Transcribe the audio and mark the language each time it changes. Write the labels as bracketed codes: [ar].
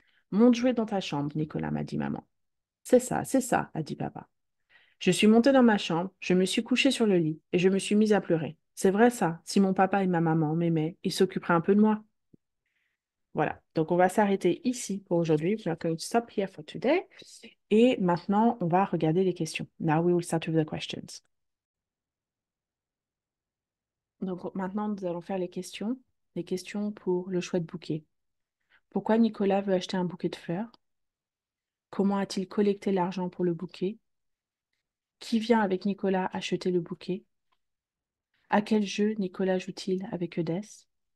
[fr] Monte jouer dans ta chambre, Nicolas, m'a dit maman. C'est ça, a dit papa. Je suis montée dans ma chambre, je me suis couchée sur le lit et je me suis mise à pleurer. C'est vrai ça, si mon papa et ma maman m'aimaient, ils s'occuperaient un peu de moi. Voilà, donc on va s'arrêter ici pour aujourd'hui. [en] We are going to stop here for today. [fr] Et maintenant, on va regarder les questions. [en] Now we will start with the questions. [fr] Donc maintenant, nous allons faire les questions. Les questions pour le choix de bouquet. Pourquoi Nicolas veut acheter un bouquet de fleurs? Comment a-t-il collecté l'argent pour le bouquet? Qui vient avec Nicolas acheter le bouquet? À quel jeu Nicolas joue-t-il avec Eudès?